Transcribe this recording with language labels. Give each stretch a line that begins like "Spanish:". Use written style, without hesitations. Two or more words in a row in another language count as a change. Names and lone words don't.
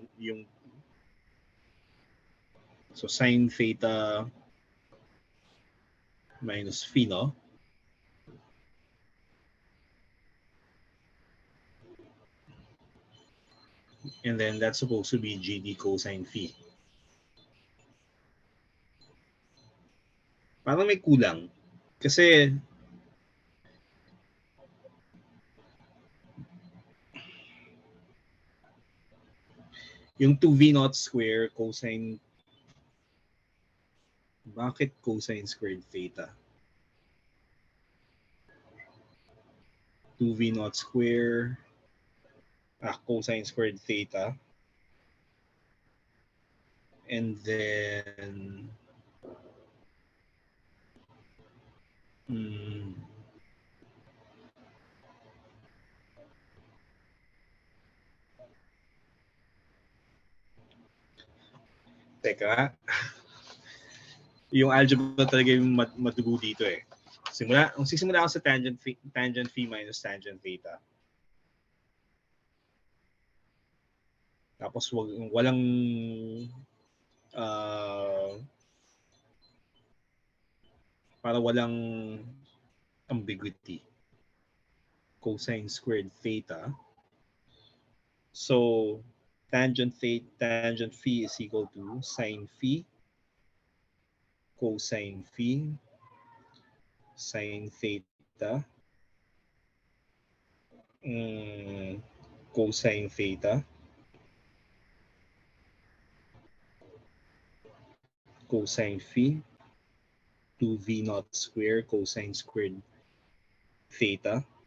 English: Yung so sine theta minus phi, no? And then that's supposed to be GD cosine phi.
Filipino: Parang may kulang. Kasi yung
English: 2v naught square cosine, bakit cosine squared theta? 2v naught square cosine squared theta, and then
Filipino: teka, yung algebra talaga yung madugo dito eh. Sisimula ako sa
English: tangent phi minus tangent theta.
Filipino: Tapos walang para walang ambiguity.
English: Cosine squared theta. So tangent phi is equal to sine phi cosine phi sine theta cosine theta cosine phi 2v naught square cosine squared theta.